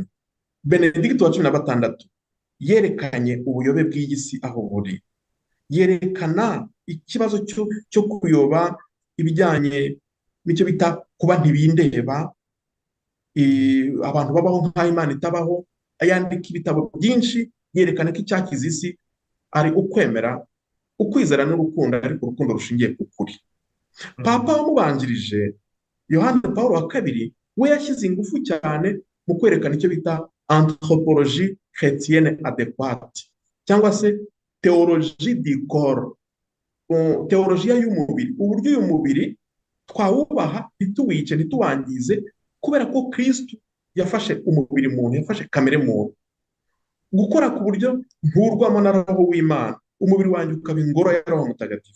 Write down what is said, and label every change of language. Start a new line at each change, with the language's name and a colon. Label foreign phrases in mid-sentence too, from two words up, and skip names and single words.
Kinyarwanda: Benedicto wa 16 yerekanye ubuyobe bw'iyi si aho buri, yerekana ikibazo cyo kuyoba ibijyanye n'icyo bita kuba ntibindeba, abantu babaho nk'aho Imana itabaho. Ayandika ibitabo byinshi yerekana ko icyakiza isi ari ukwemera, ukwizera n'urukundo, ariko urukundo rushingiye ku kuri. Papa wamubanjirije Yohani Pawulo wa kabiri we yashyize ingufu cyane mu kwerekana icyo bita
French: anthropologie chrétienne adéquate,
Kinyarwanda: cyangwa se
French: théologie du corps,
Kinyarwanda: teologiya y'umubiri, uburyo uyu mubiri twawubaha ntituwice ntituwangize, kubera ko Kristo yafashe umubiri muntu, yafashe kamere muntu, gukora ku buryo nturwamo na roho w'Imana, umubiri wanjye ukaba ingoro ya roho mutagatifu.